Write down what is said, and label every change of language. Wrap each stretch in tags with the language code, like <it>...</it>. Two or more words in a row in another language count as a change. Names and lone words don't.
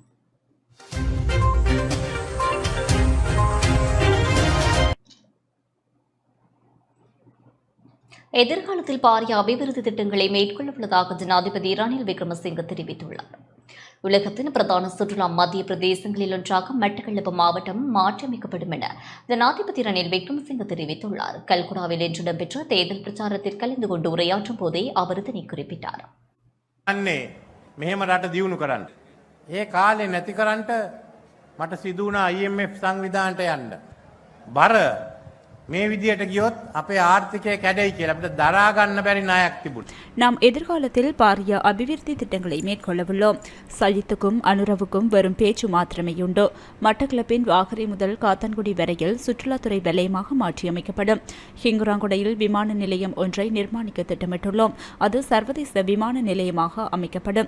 <ta>எதிர்காலத்தில் பாரிய அபிவிருத்தி திட்டங்களை மேற்கொள்ளவுள்ளதாக ஜனாதிபதி ரணில் விக்ரமசிங்க தெரிவித்துள்ளார். உலகத்தின் பிரதான சுற்றுலா மத்திய பிரதேசங்களில் ஒன்றாக மட்டக்களப்பு மாவட்டம் மாற்றியமைக்கப்படும் என ஜனாதிபதி ரணில் விக்ரமசிங்க தெரிவித்துள்ளார். கல்குடாவில் இன்று இடம்பெற்ற தேர்தல் பிரச்சாரத்தில் கலந்து கொண்டு உரையாற்றும் போதே அவர் இதனை குறிப்பிட்டார்.</ta> <si>මෙහෙම රට දියුණු කරන්න. ඒ කාලේ නැති කරන්නට මට සිදු වුණා IMF සංවිධානයට යන්න. බර මේ විදියට ගියොත් අපේ ආර්ථිකය කැඩෙයි කියලා අපිට දරා ගන්න බැරි ණයක් තිබුණා.</si> <ta>நாம் எதிர்காலத்தில் பாரிய அபிவிருத்தி திட்டங்களை மேற்கொள்ளவுள்ளோம். சஜித்துக்கும் அனுரவுக்கும் வரும் பேச்சு மாத்திரமே உண்டு. மட்டக்களப்பின் வாகரை முதல் காத்தான்குடி வரையில் சுற்றுலாத்துறை வலயமாக மாற்றியமைக்கப்படும். ஹிங்குராங்குடையில் விமான நிலையம் ஒன்றை நிர்மாணிக்க திட்டமிட்டுள்ளோம். அது சர்வதேச விமான நிலையமாக அமைக்கப்படும்.</ta>